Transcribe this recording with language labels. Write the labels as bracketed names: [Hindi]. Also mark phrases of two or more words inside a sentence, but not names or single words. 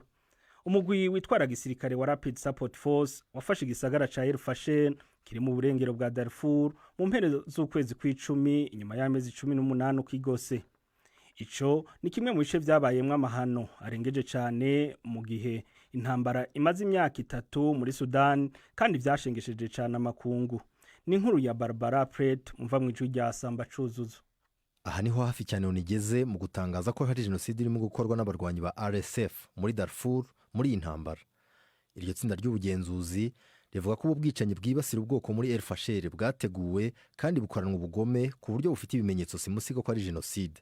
[Rundi] Umugwi witwara gisirikare wa Rapid Support Force wafashe igisagara ca El Fasher kiri mu burengero bwa Darfur mu mpere z'ukwezi kw'icumi inyuma y'amezi 18 kigose. Ico ni kimwe mu bice byabayemwe amahano arengeje cyane mu gihe intambara imaze imyaka 3 muri Sudan kandi byashengesheje cyane amakungu. Ni inkuru ya Barbara Pratt umva mu ijwi rya Samba Cuzuzo. [Kinyarwanda] Aha niho hafi cyane unigeze mu gutangaza ko hari genocide irimo gukorwa n'abarwanyi ba RSF muri Darfur muri intambara. Iryo tsinda ry'ubugenzuzi rivuga ko ubwicanyi bwibasira ubwoko muri El Fasher bwateguwe kandi bukoranwa ubugome ku buryo bufite ibimenyetso simusiga ko ari genocide.